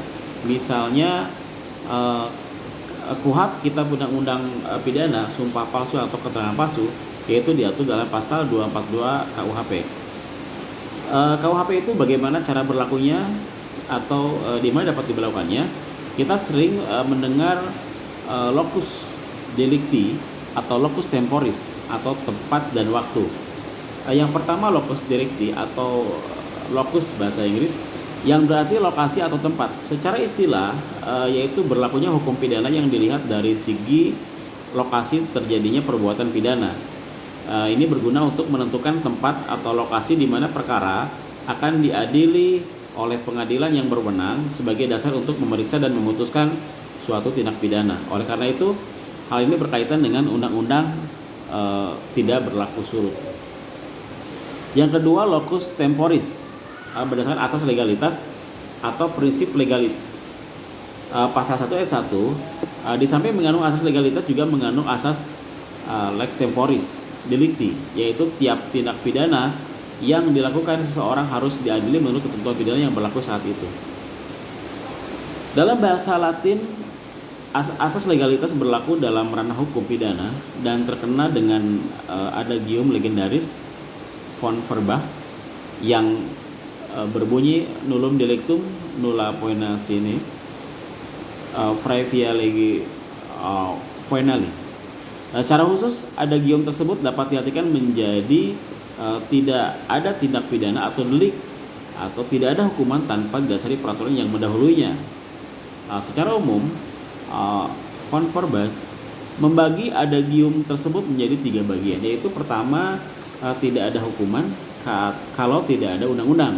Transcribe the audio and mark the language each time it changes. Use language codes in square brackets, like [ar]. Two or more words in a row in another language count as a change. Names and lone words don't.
[id] Misalnya KUHP, Kitab Undang-Undang Pidana, sumpah palsu atau keterangan palsu, yaitu diatur dalam pasal 242 KUHP. KUHP itu bagaimana cara berlakunya atau di mana dapat diberlakukannya. Kita sering mendengar [la] locus delicti [id] atau [la] locus temporis [id] atau tempat dan waktu. Yang pertama [la] locus delicti [id] atau locus bahasa Inggris yang berarti lokasi atau tempat. Secara istilah yaitu berlakunya hukum pidana yang dilihat dari segi lokasi terjadinya perbuatan pidana. Ini berguna untuk menentukan tempat atau lokasi di mana perkara akan diadili oleh pengadilan yang berwenang sebagai dasar untuk memeriksa dan memutuskan suatu tindak pidana. Oleh karena itu, hal ini berkaitan dengan undang-undang tidak berlaku surut. Yang kedua, [la] locus temporis [id] berdasarkan asas legalitas atau prinsip legalitas. Pasal 1 ayat 1 di samping mengandung asas legalitas juga mengandung asas [la] lex temporis delicti, [id] yaitu tiap tindak pidana yang dilakukan seseorang harus diadili menurut ketentuan pidana yang berlaku saat itu. Dalam bahasa Latin, asas legalitas berlaku dalam ranah hukum pidana dan terkena dengan adagium legendaris von Verbach yang berbunyi [la] nullum delictum nulla poena sine praevia lege poenali. [id] Secara khusus, adagium tersebut dapat diartikan menjadi tidak ada tindak pidana atau delik atau tidak ada hukuman tanpa didasari peraturan yang mendahulunya. Secara umum, von Verbach membagi adagium tersebut menjadi 3 bagian, yaitu pertama, tidak ada hukuman kalau tidak ada undang-undang.